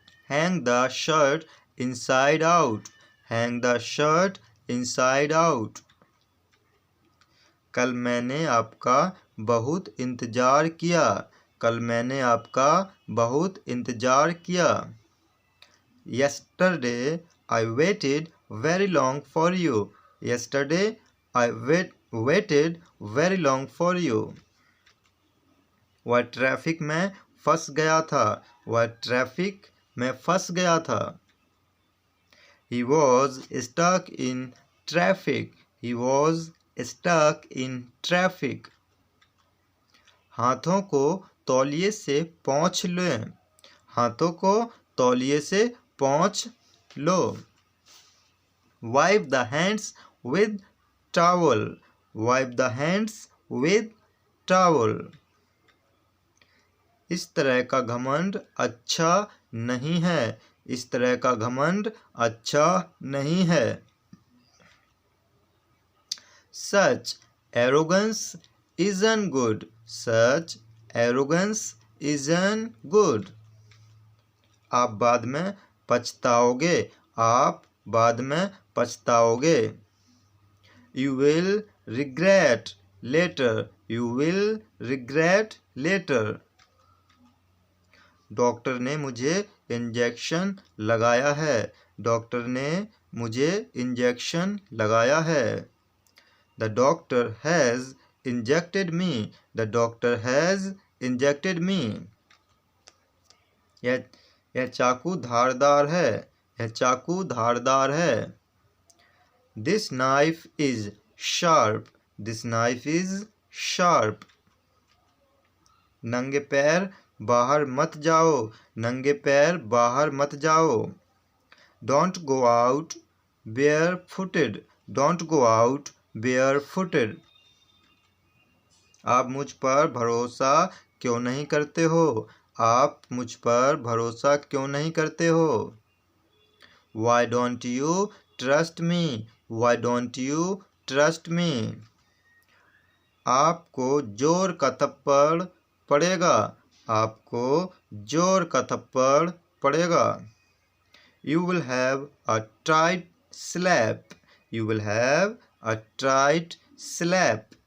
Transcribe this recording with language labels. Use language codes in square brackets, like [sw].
[en] Hang the shirt inside out. Hang the shirt inside out. [hi] कल मैंने आपका बहुत इंतज़ार किया. कल मैंने आपका बहुत इंतज़ार किया. [en] Yesterday I waited very long for you. Yesterday I waited very long for you. [hi] वह ट्रैफिक में फंस गया था. वह ट्रैफिक में फंस गया था. [en] He was stuck in traffic. He was stuck in traffic. [hi] हाथों को तौलिए से पोंछ लें। हाथों को तौलिए से पोंछ लो। [en] Wipe the hands with towel. Wipe the hands with towel. [hi] इस तरह का घमंड अच्छा नहीं है। इस तरह का घमंड अच्छा नहीं है। [en] Such arrogance isn't good. Such arrogance isn't good. [hi] आप बाद में पछताओगे। आप बाद में पछताओगे। [en] You will regret later. You will regret later. [hi] Doctor ने मुझे इंजेक्शन लगाया है। डॉक्टर ने मुझे इंजेक्शन लगाया है। [en] The doctor has injected me. The doctor has injected me. [hi] यह चाकू धारदार है। यह चाकू धारदार है। [en] This knife is sharp. This knife is sharp. [hi] नंगे पैर बाहर मत जाओ। नंगे पैर बाहर मत जाओ। [en] Don't go out barefooted. Don't go out barefooted. [hi] आप मुझ पर भरोसा क्यों नहीं करते हो? आप मुझ पर भरोसा क्यों नहीं करते हो? [en] Why don't you trust me? Why don't you trust me? [hi] आपको जोर का थप्पड़ पड़ेगा। आपको जोर का थप्पड़ पड़ेगा। [en] You will have a tight slap. You will have a tight slap.